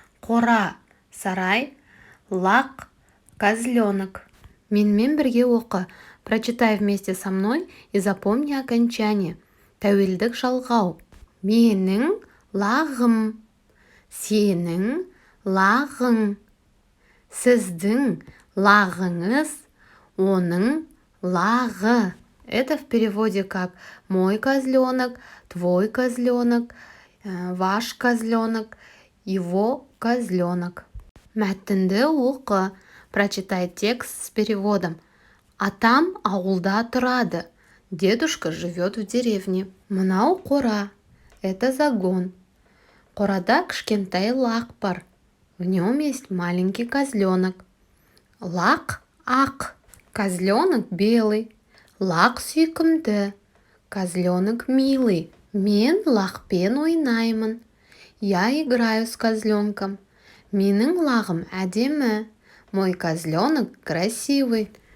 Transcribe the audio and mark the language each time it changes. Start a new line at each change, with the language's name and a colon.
Kazakh: Қора, сарай, лақ, козленок. Менімен бірге оқы.
Russian: Прочитай вместе со мной и запомни окончание.
Kazakh: Тәуелдік жалғау. Менің лағым. Сенің лағың. Сіздің лағыңыз, оның лағы.
Russian: Это в переводе как мой козленок, твой козленок, ваш козленок, его козленок.
Kazakh: Мәтінді оқы.
Russian: Прочитай текст с переводом.
Kazakh: Атам ауылда тұрады.
Russian: Дедушка живет в деревне.
Kazakh: Мынау қора.
Russian: Это загон.
Kazakh: Қорада кішкентай лақ бар.
Russian: В нем есть маленький козленок.
Kazakh: Лақ ақ,
Russian: козленок белый.
Kazakh: Лақ сүйкімді,
Russian: козленок милый.
Kazakh: Мен лақпен ойнаймын.
Russian: Я играю с козленком.
Kazakh: Менің лағым әдемі.
Russian: Мой козленок красивый.